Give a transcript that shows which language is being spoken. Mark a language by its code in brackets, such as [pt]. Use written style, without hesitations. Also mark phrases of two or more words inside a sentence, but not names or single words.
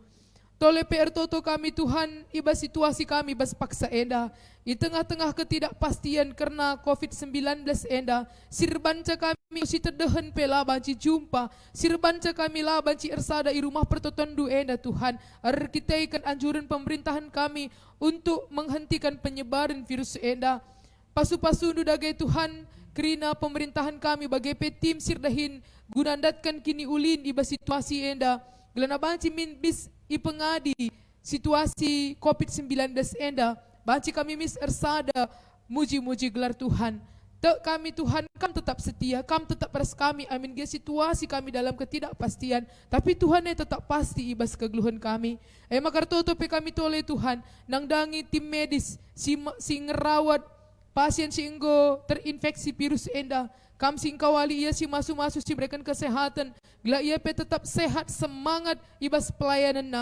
[btx] Tole pe ertoto kami Tuhan ibas situasi kami bas paksa enda. [id] I tengah-tengah ketidakpastian karena COVID-19 enda. [btx] Sirbanca kami si terdehen pe lah banci jumpa. Sirbanca kami lah banci ersada i rumah pertotondu enda Tuhan. [id] Kita ikan anjuran pemerintahan kami untuk menghentikan penyebaran virus enda. [btx] Pasu-pasundu dagai Tuhan kerina pemerintahan kami bagai pe tim sirdahin gunandatkan kini ulin ibas situasi enda. Gelana banci min bis ipengadi situasi COVID-19 enda. Banci kami mis ersada muji-muji gelar Tuhan. Tek kami Tuhan kam tetap setia, kam tetap res kami amin ge situasi kami [id] dalam ketidakpastian. [btx] Tapi Tuhan tetap pasti ibas kegeluhan kami. Maka totope kami tole Tuhan nangdangi tim medis si ngerawat pasien si enggo terinfeksi virus enda. Kam singkawali ia si masu-masu si berikan kesehatan. Gila ia pe tetap sehat semangat ibas pelayanan na.